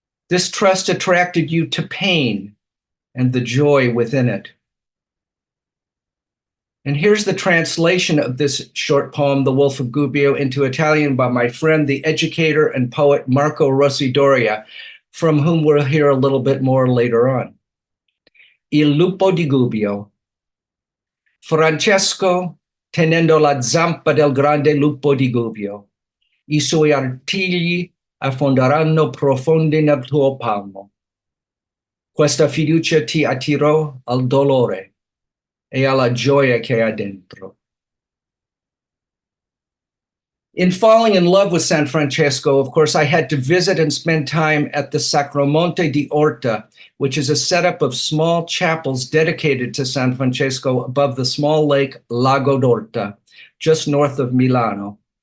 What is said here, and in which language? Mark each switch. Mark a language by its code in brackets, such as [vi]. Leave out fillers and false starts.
[en] This trust attracted you to pain and the joy within it. And here's the translation of this short poem, The Wolf of Gubbio, into Italian by my friend, the educator and poet Marco Rossi Doria, from whom we'll hear a little bit more later on. [it] Il lupo di Gubbio. Francesco, tenendo la zampa del grande lupo di Gubbio, i suoi artigli affonderanno profondi nel tuo palmo. Questa fiducia ti attirò al dolore e alla gioia che ha dentro. [en] In falling in love with San Francesco, of course, I had to visit and spend time at the Sacromonte di Orta, which is a setup of small chapels dedicated to San Francesco above the small lake Lago d'Orta, just north of Milano.